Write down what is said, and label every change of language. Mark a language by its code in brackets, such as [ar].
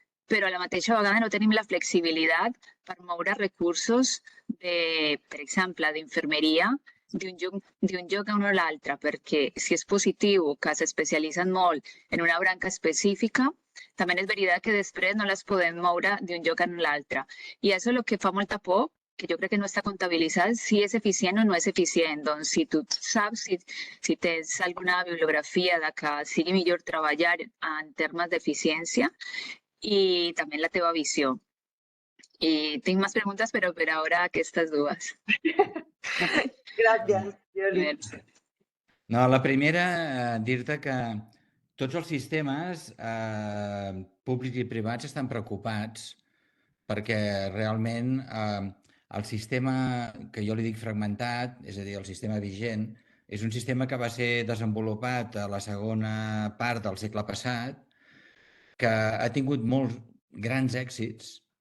[ca] però a la mateixa vegada no tenim la flexibilitat per moure recursos per exemple, d'infermeria d'un lloc a un o l'altre, perquè si és positiu que s'especialitzen molt en una branca específica, també és veritat que després no les podem moure d'un lloc a l'altre. I això és el que fa molta por, que jo crec que no està comptabilitzat si és eficient o no és eficient. Doncs si tu saps, si tens alguna bibliografia de que sigui millor treballar en termes d'eficiència i també la teva visió. [es] Y tengo más preguntas, pero por ahora [ca] aquestes dues. Gràcies, Yoli. No, la primera, dir-te que tots els sistemes públics i privats estan preocupats perquè realment el sistema que jo li dic fragmentat, és a dir, el sistema vigent, és un sistema que va ser desenvolupat a la segona part del segle passat, que ha tingut molts grans èxits.